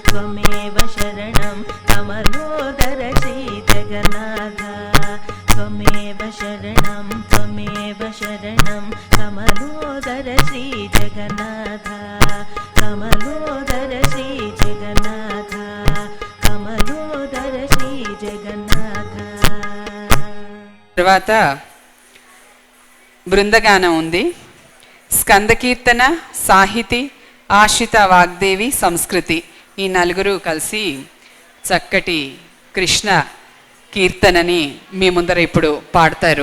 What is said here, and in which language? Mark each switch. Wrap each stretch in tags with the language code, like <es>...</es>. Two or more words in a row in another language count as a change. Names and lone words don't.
<sa>कमलोदर श्रीजगन्नाथ त्वमेव शरणं कमलोदर श्रीजगन्नाथ कमलोदर श्रीजगन्नाथ कमलोदर श्रीजगन्नाथ.</sa> <te>తర్వాత బృందగానం ఉంది. స్కంద కీర్తన, సాహితి, ఆశిత వాగ్దేవి, సంస్కృతి ఈ నలుగురు కలిసి చక్కటి కృష్ణ కీర్తనని మీ ముందర ఇప్పుడు పాడతారు.</te>